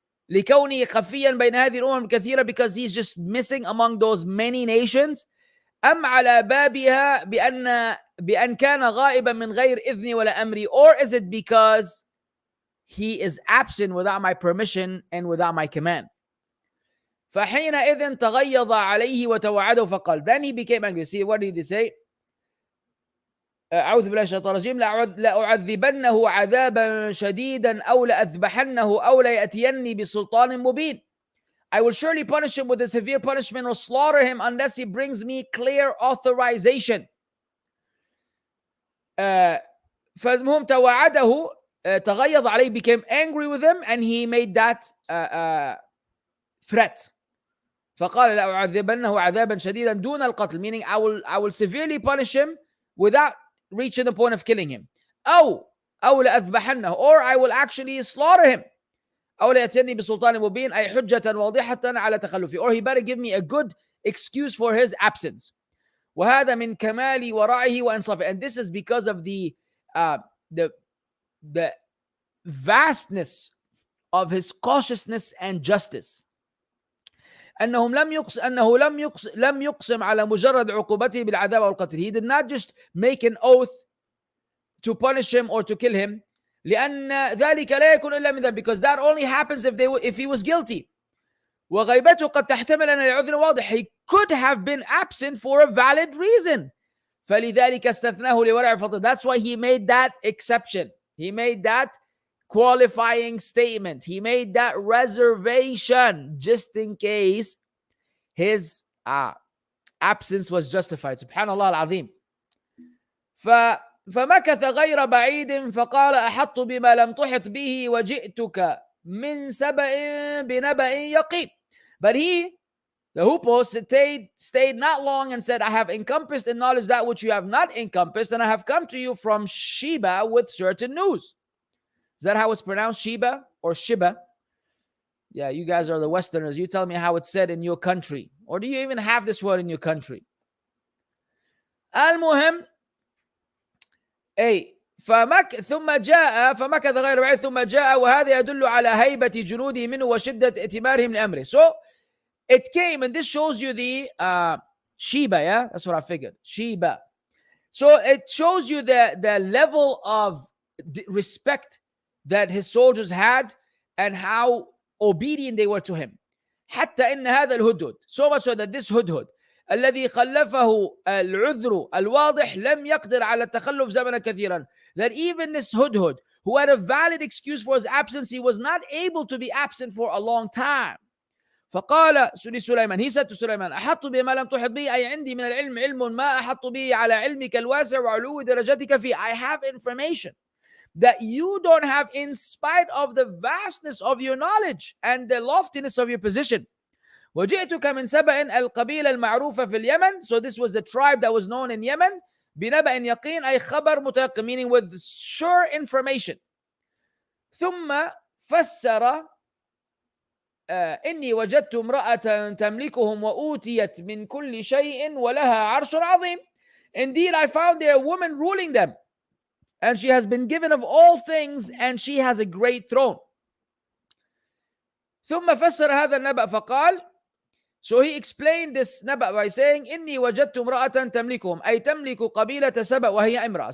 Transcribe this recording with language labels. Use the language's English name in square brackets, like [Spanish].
[Arabic] لكونه خفيا بين هذه الأمم الكثيرة, [English] because he's just missing among those many nations, [Arabic] أم على بابها بأن كان غائبا من غير إذني ولا أمري, [English] or is it because he is absent without my permission and without my command. [Arabic] فحينئذ تغيظ عليه وتوعده فقال, [English] then he became angry. See, what did he say? [Arabic] أعوذ بالله من الشيطان الرجيم, لأعذبنه عذابا شديدا أو لأذبحنه أو ليأتيني بسلطان مبين. [English] I will surely punish him with a severe punishment or slaughter him unless he brings me clear authorization. [Arabic] فالمهم توعده, تغيظ عليه, [English] became angry with him, and he made that threat. [Arabic] فقال لأعذبنه عذابا شديدا دون القتل, [English] meaning I will severely punish him without reaching the point of killing him. [Arabic] أو لأذبحنه, [English] or I will actually slaughter him. [Arabic] أو ليأتيني بسلطان مبين, أي حجة واضحة على تخلفه, [English] or he better give me a good excuse for his absence. [Arabic] وهذا من كمال ورعه وإنصافه, [English] and this is because of the vastness of his cautiousness and justice. [Arabic] أنه لم يقسم على مجرد عقوبته بالعذاب أو القتل. [English] He did not just make an oath to punish him or to kill him. [Arabic] لأن ذلك لا يكون إلا من ذنب, [English] because that only happens if he was guilty. [Arabic] وغيبته قد تحتمل أن العذر واضح. [English] He could have been absent for a valid reason. [Arabic] فلذلك استثناه لورع فضل. [English] That's why he made that exception. He made that qualifying statement. He made that reservation just in case his absence was justified. Subhanallah al-Azim. [Arabic] فمكث غير بعيد فقال أحط بما لم تحط به وجئتك من سبأ بنبأ يقين. [English] But he, the Hoopoe, stayed not long and said, I have encompassed in knowledge that which you have not encompassed, and I have come to you from Sheba with certain news. Is that how it's pronounced, Sheba or Sheba? Yeah, you guys are the Westerners. You tell me how it's said in your country. Or do you even have this word in your country? Al-Muhim, hey, [Arabic] فمكث غير بعيد ثم جاء وهذا يدل على هيبة جنوده منه وشدة ائتمارهم لأمره. [English] So it came, and this shows you the Sheba, yeah? That's what I figured. Sheba. So it shows you the level of respect that his soldiers had and how obedient they were to him. [Arabic] حتى إن هذا الهدهد, [English] so much so that this hudhud [Arabic] الذي خلفه العذر الواضح لم يقدر على التخلف زمنا كثيرا, [English] that even this hudhud who had a valid excuse for his absence, he was not able to be absent for a long time. [Arabic] فقال لسليمان, [English] he said to Sulaiman, [Arabic] أحط بما لم تحط به, أي عندي من العلم علم ما أحط به على علمك الواسع وعلو درجتك فيه. [English] I have information that you don't have in spite of the vastness of your knowledge and the loftiness of your position. [Arabic] وجئتك من سبأ القبيلة المعروفة في اليمن. [English] So this was a tribe that was known in Yemen. [Arabic] بنبأ يقين, أي خبر متيقن, [English] meaning with sure information. [Arabic] ثم فسر إني وجدت امرأة تملكهم وأوتيت من كل شيء ولها عرش عظيم. [English] Indeed, I found there a woman ruling them, and she has been given of all things, and she has a great throne. [Arabic] ثم فسر هذا النبأ فقال, [English] so he explained this [Arabic] نبأ [English] by saying, [Arabic] إني وجدت امرأة تملكهم, أي تملك قبيلة سبأ وهي امرأة.